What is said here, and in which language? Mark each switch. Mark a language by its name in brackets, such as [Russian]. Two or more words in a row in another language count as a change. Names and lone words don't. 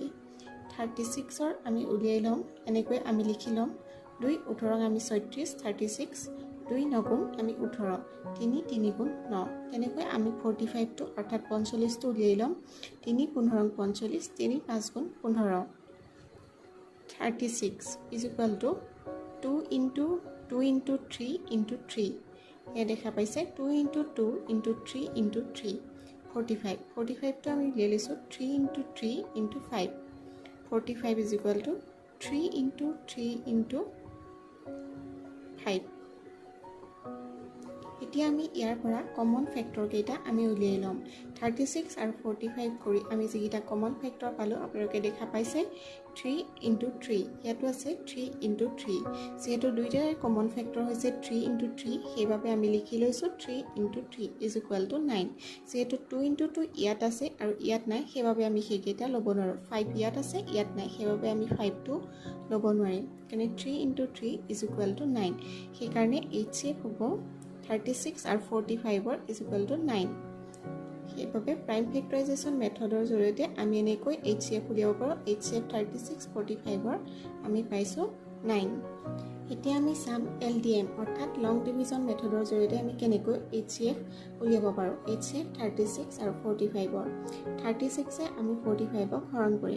[Assamese] 36ৰ আমি উলিয়াই ল'ম, এনেকৈ আমি লিখি ল'ম 2 18 আমি 36 36 2 9 আমি 18 3 3 গুণ 9। তেনেকৈ আমি 45টো অৰ্থাৎ 45টো উলিয়াই ল'ম 3 15 45 3 5 গুণ 15। [English] 36 is equal to 2 into 3 into 3। [Assamese] এয়া দেখা পাইছে [English] 2 into 2 into 3 into 3। [Assamese] 45টো আমি উলিয়াই লৈছোঁ [English] 3 into 3 into 5। 45 is equal to 3 into 3 into 5। [Assamese] এতিয়া আমি ইয়াৰ পৰা [English] common factor [Assamese] কেইটা আমি উলিয়াই ল'ম। 36 আৰু 45 কৰি আমি যিকেইটা [English] common factor [Assamese] পালোঁ আপোনালোকে দেখা পাইছে [English] 3 into 3। [Assamese] ইয়াতো আছে [English] 3 into 3। [Assamese] যিহেতু দুইটাৰে কমন ফেক্টৰ হৈছে [English] 3 into 3 [Assamese] সেইবাবে আমি লিখি লৈছোঁ [English] 3 into 3 is equal to 9। [Assamese] যিহেতু [English] 2 into 2 [Assamese] ইয়াত আছে আৰু ইয়াত নাই সেইবাবে আমি সেইকেইটা ল'ব নোৱাৰোঁ। 5 ইয়াত আছে ইয়াত নাই সেইবাবে আমি 5টো ল'ব নোৱাৰিম। কাৰণে [English] 3 into 3 is equal to 9। [Assamese] সেইকাৰণে HCF হ'ব 36 আৰু 45ৰ [English] is equal to 9। [Assamese] সেইবাবে [English] prime factorisation method [Assamese] জৰিয়তে আমি এনেকৈ HCF উলিয়াব পাৰোঁ। HCF 36 45ৰ আমি পাইছোঁ 9। এতিয়া আমি চাম LDM অৰ্থাৎ [English] long division method [Assamese] জৰিয়তে আমি কেনেকৈ HCF উলিয়াব পাৰোঁ। HCF 36 আৰু 45ৰ 36এ আমি 45ক হৰণ কৰিম।